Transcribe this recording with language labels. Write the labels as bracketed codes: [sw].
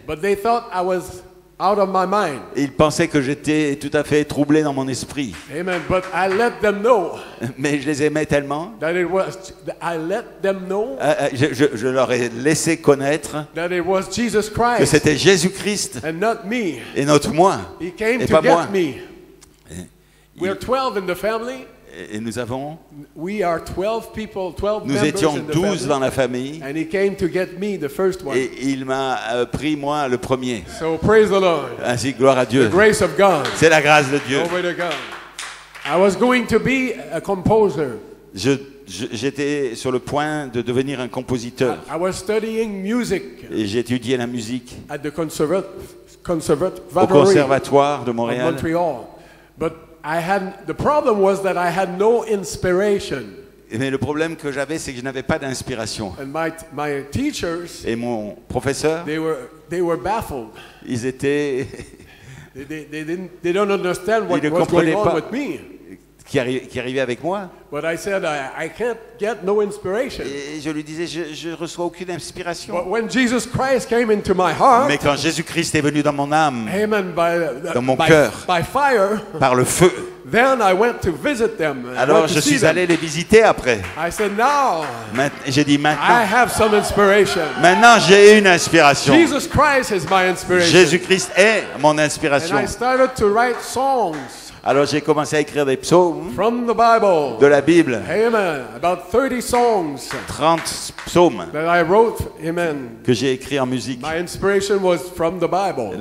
[en] But they thought I was out of my mind. [fr] Et ils pensaient que j'étais tout à fait troublé dans mon esprit. [en] Amen. But I let them know [fr] Mais je les aimais tellement, [en] that I let them know [fr] je leur ai laissé connaître [en] that it was Jesus [fr] que [en] Christ [fr] c'était Jésus-Christ [en] and not me. [fr] et notre moi. [en] He came [fr] Et [en] to [fr] pas [en] get [fr] moi. [en] me. We're 12 in the family. [fr] Et nous avons, [en] we are 12 people, 12 [fr] nous [en] members [fr] étions [en] in the [fr] 12 [en] family. [fr] dans la famille. [en] And he came to get me, the first one. [fr] Et il m'a pris, moi, le premier. [en] So praise the Lord. [fr] Ainsi, gloire à [en] The [fr] Dieu. [en] grace of God. [fr] C'est la grâce de Dieu. [en] Glory to God. I was going to be a composer. [fr] J'étais sur le point de devenir un compositeur. [en] I was studying music [fr] Et j'ai étudié la musique [en] at the [fr] au conservatoire Conservatoire de [en] of [fr] Montréal. [en] Montreal. But the problem was that I had no inspiration. [fr] Mais le problème que j'avais, c'est que je n'avais pas d'inspiration. [en] And my teachers, [fr] Et mon professeur, [en] they were baffled. [fr] ils étaient... [en] They don't understand what [fr] Ils ne [en] was going [fr] comprenaient [en] on [fr] pas. [en] with me. [fr] qui arrivait avec moi. [en] But I said, I can't get no inspiration. [fr] Et je lui disais, je ne reçois aucune inspiration. [en] But when Jesus Christ came into my heart, [fr] Mais quand Jésus-Christ est venu dans mon âme, [en] amen, [fr] dans mon cœur, [en] by fire, [fr] par le feu, [en] then I went to visit them. [fr] alors je suis allé les visiter après. [en] I said, now [fr] J'ai dit [en] I [fr] maintenant, [en] have some inspiration. [fr] maintenant j'ai une inspiration. [en] Jesus Christ is my inspiration. [fr] Jésus-Christ est mon [en] And [fr] inspiration. [en] I started to write songs [fr] Alors j'ai commencé à écrire des psaumes [en] from the Bible. [fr] de la Bible, [en] Amen. About 30 songs [fr] 30 psaumes [en] that I wrote. Amen. [fr] que j'ai écrits en musique. [en] My inspiration was from the Bible.